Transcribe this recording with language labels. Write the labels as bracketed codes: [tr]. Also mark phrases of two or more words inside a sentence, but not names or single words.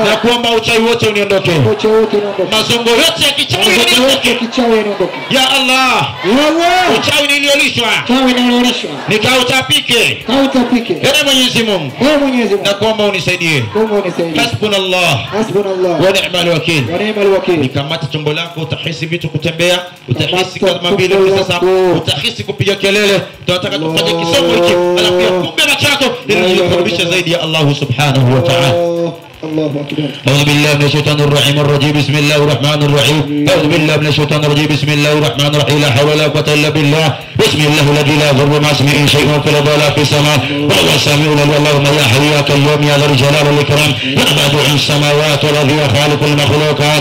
[sw] na kuomba uchawi wote uniondoke, mazongo yote ya kichawi uniondoke, [ar] يا الله, [sw] uchawi niliolishwa nikautapike, ewe Mwenyezi Mungu, na kuomba unisaidie. [ar] حسبنا الله ونعم الوكيل. [sw] Nikamata tumbo lako, utahisi vitu kutembea, utahisi kama vile sasa, utahisi kupiga kelele. Tunataka tufanye kisomo hiki, alafu ya kumbe machako ili kukurubisha zaidi ya [ar] الله سبحانه وتعالى. الله أكبر. أعوذ بالله من الشيطان الرجيم بسم الله الرحمن الرحيم. أعوذ بالله من الشيطان الرجيم بسم الله الرحمن الرحيم. لا حول ولا قوة إلا بالله. بسم الله الذي لا يضر مع اسمه شيء في الأرض ولا في السماء وهو السميع العليم. اللهم يا حي يا قيوم يا ذا الجلال والإكرام يا بديع السماوات والأرض يا خالق المخلوقات.